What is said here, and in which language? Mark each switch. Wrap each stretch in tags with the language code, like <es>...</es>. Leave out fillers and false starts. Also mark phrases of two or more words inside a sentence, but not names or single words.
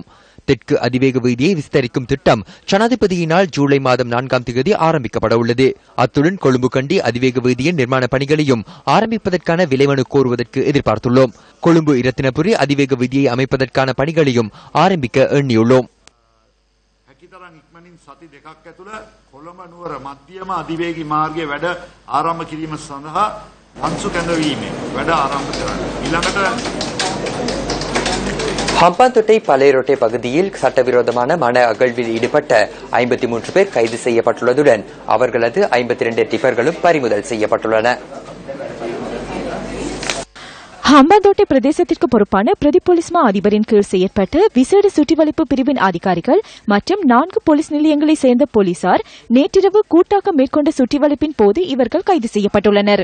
<ta>தெற்கு அதிவேக வீதியை விஸ்தரிக்கும் திட்டம் ஜனாதிபதியினால் ஜூலை மாதம் 4ஆம் தேதி ஆரம்பிக்கப்பட உள்ளது. அத்துடன் கொழும்பு கண்டி அதிவேக வீதியின் நிர்மாண பணிகளையும் ஆரம்பிப்பதற்கான விலைமனு கோருவதற்கு எதிர்பார்த்துள்ளோம். கொழும்பு இரத்தினபுரி அதிவேக வீதியை அமைப்பதற்கான பணிகளையும் ஆரம்பிக்க எண்ணியுள்ளோம்.</ta> <si>සති දෙකක් ඇතුළ කොළඹ නුවර මධ්‍යම අධිවේගී මාර්ගයේ වැඩ ආරම්භ කිරීම සඳහා අංශු කැඳවීමේ වැඩ ආරම්භ කරන්න. ඊළඟට</si> <ta>ஹம்பாந்தோட்டை பலேரோட்டை பகுதியில் சட்டவிரோதமான மன அகழ்வில் ஈடுபட்ட 53 பேர் கைது செய்யப்பட்டுள்ளதுடன் அவர்களது 52 டிப்பர்களும் பறிமுதல் செய்யப்பட்டுள்ளன. ஹம்பாந்தோட்டை பிரதேசத்திற்கு பொறுப்பான பிரதி போலீஸ் மா அதிபரின் கீழ் செயற்பட்ட விசேட சுற்றிவளைப்பு பிரிவின் அதிகாரிகள் மற்றும் 4 போலீஸ் நிலையங்களை சேர்ந்த போலீசார் நேற்றிரவு கூட்டாக மேற்கொண்ட சுற்றிவளைப்பின் போது இவர்கள் கைது செய்யப்பட்டுள்ளனர்.</ta>